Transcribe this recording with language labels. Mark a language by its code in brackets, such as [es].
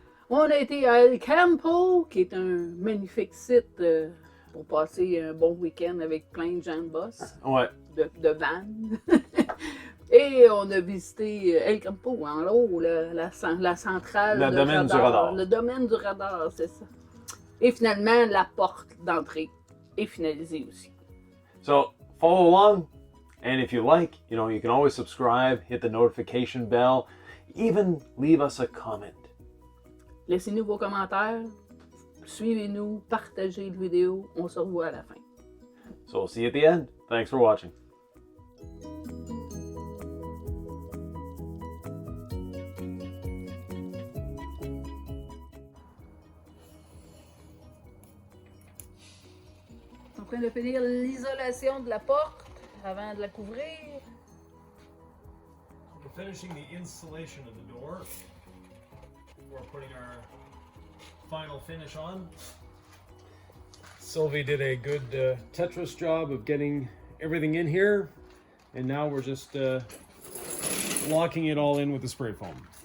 [fr] On a été à El-Campo, qui est un magnifique site pour passer un bon week-end avec plein de gens de boss, Ouais. de vannes. Et on a visité El-Campo, en haut, la centrale Le domaine du radar. Le domaine du radar, c'est ça. Et finalement, la porte d'entrée est finalisée aussi. [en] So follow along, and if you like, you can always subscribe, hit the notification bell, even leave us a comment. [fr] Laissez-nous vos commentaires, suivez-nous, partagez la vidéo, on se revoit à la fin. [en] So we'll see you at the end. Thanks for watching. [fr] En train de finir l'isolation de la porte avant de la couvrir. [en] We're finishing the installation of the door. We're putting our final finish on. Sylvie did a good Tetris job of getting everything in here, and now we're just locking it all in with the spray foam.